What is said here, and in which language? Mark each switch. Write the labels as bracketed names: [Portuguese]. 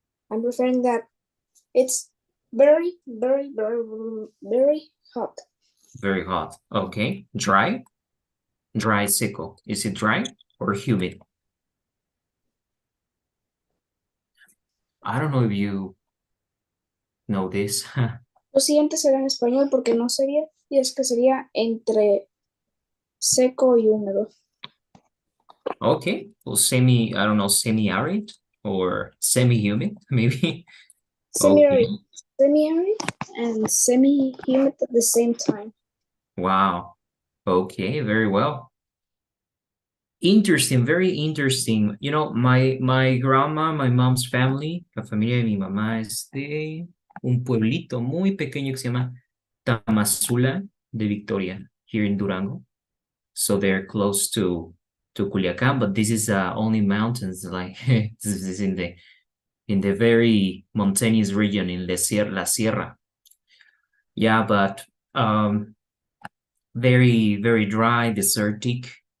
[English] I'm preferring that it's very, very, very, very hot. Very hot. Okay. Dry? Dry, seco. Is it dry or humid? I don't know if you know this. [Spanish] Lo siguiente será en español porque no sería, y es que sería entre seco y húmedo. [English] Okay. Well, I don't know, semi-arid or semi-humid, maybe. Semi-arid, Okay. semi-arid and semi-humid at the same time. Wow. Okay, very well. Interesting, very interesting. My grandma, my mom's family, [Spanish] la familia de mi mamá es de un pueblito muy pequeño que se llama Tamazula de Victoria, [English] here in Durango. So they're close to Culiacán, but this is only mountains, like this is in the very mountainous region in La Sierra. Yeah, but very, very dry, desertic.